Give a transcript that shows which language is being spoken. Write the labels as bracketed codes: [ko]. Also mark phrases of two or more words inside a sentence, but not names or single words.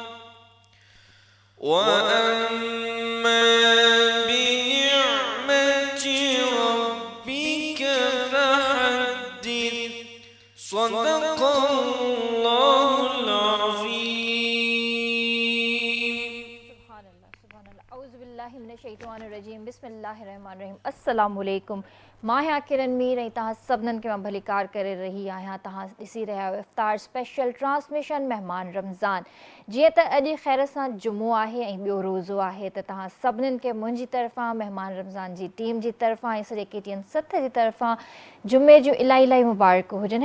[ar] وأما بنعمة ربك فحدث صدق الله العظيم سبحان الله أعوذ بالله من الشيطان الرجيم بسم الله الرحمن الرحيم السلام عليكم [sd] मां आहियां किरण मीर ऐं तव्हां सभिनीनि खे मां भलीकार करे रही आहियां। तव्हां ॾिसी रहिया आहियो इफ़्तार [en] special transmission [sd] महिमान रमज़ान। जीअं त अॼु ख़ैर सां जुमो आहे ऐं ॿियो रोज़ो आहे त तव्हां सभिनीनि खे मुंहिंजी तरफ़ां महिमान रमज़ान जी टीम जी तरफ़ां ऐं सॼे KTN 7 जी तरफ़ां जुमे जूं इलाही इलाही मुबारकूं हुजनि।